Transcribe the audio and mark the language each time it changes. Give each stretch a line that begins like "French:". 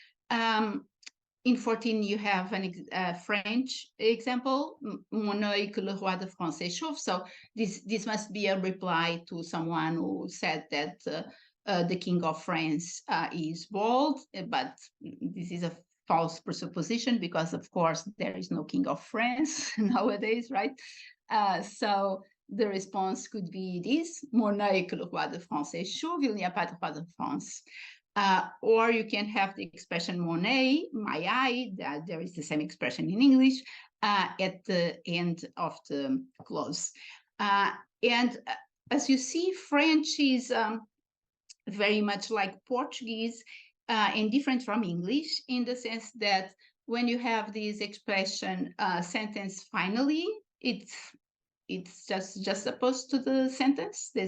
English: In 14, you have a French example,
French: mon œil que le roi de France chauffe.
English: So this must be a reply to someone who said that the king of France is bald, but this is a false presupposition because, of course, there is no king of France nowadays, right? So the response could be this:
French: Mon œil que le roi de France est chauve, il n'y a pas de roi de France.
English: Or you can have the expression
French: mon œil,
English: my eye, that there is the same expression in English at the end of the clause. And as you see, French is very much like Portuguese and different from English in the sense that when you have this expression sentence finally, it's just opposed to the sentence.